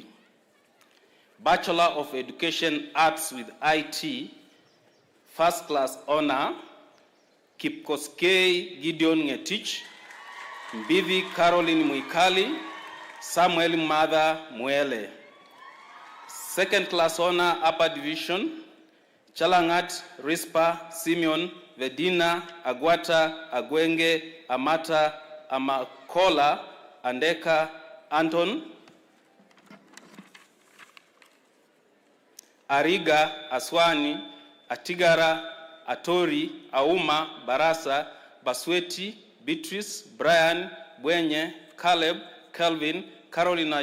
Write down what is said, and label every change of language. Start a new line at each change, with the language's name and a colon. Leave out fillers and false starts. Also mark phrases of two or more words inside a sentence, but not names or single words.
English: Bachelor of Education Arts with IT, first class honor, Kipkoskei Gideon Ngetich, Mbivi Caroline Muikali, Samuel Mother Mwele. Second class honor upper division, Chalangat Rispa Simeon Vedina Agwata Agwenge Amata Amakola Andeka Anton. Ariga Aswani Atigara Atori, Auma, Barasa, Basweti, Beatrice, Brian, Bwenye, Caleb, Kelvin, Carolina